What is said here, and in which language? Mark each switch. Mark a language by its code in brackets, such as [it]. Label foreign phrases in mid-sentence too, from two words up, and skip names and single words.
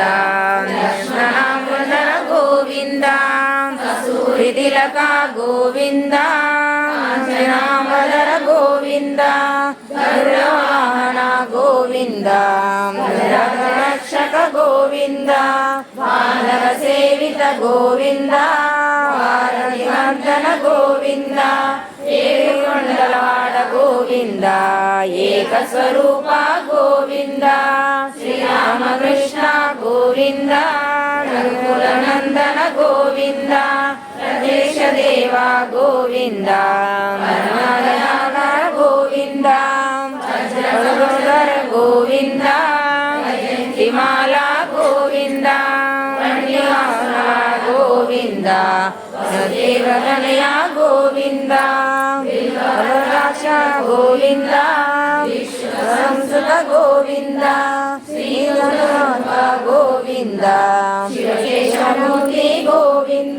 [sa] लक्ष्मणाम्बुधर गोविन्द सूरितिलक गोविन्द काञ्चनाम्बरधर गोविन्द गरुडवाहन गोविन्द रक्षक गोविन्द वानर सेवित गोविन्द वारणिवर्धन गोविन्द [te] ఏడుకొండలవాడ గోవింద [sa] ఏకస్వరూప గోవింద శ్రీరామకృష్ణ గోవింద నందన గోవింద దేశదేవ గోవింద మనోహర గోవింద గోవింద హిమాల గోవింద गोविन्द देवतनय गोविन्द वरदाक्ष गोविन्द विश्वसंसुत गोविन्द श्रीगणनाथ गोविन्द शिवकेशमूर्ति गोविन्द